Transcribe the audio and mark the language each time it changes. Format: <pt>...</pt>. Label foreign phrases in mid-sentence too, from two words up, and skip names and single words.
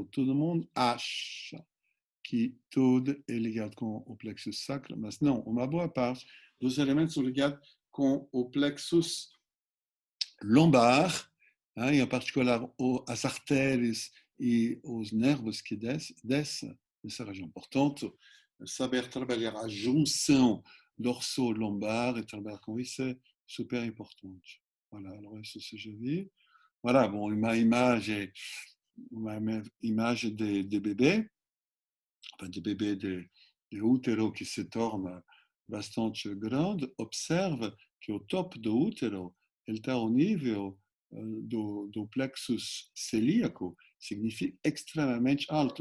<pt>Todo mundo acha que tudo é ligado com o plexus sacro, mas não, uma boa parte dos elementos são ligados com o plexus lombar, hein, em particular as artérias e os nervos que descem nessa região. Portanto, saber trabalhar a junção dorso-lombar e trabalhar com isso é super importante.</pt> <fr>Voilà, alors</fr> <pt>isso seja</pt> <fr>vu. Voilà, bon,</fr> <pt>uma imagem de bebê, enfin, de bebê de útero que se torna bastante grande. Observe que o topo do útero ele está ao nível do plexus celíaco, significa extremamente alto.</pt>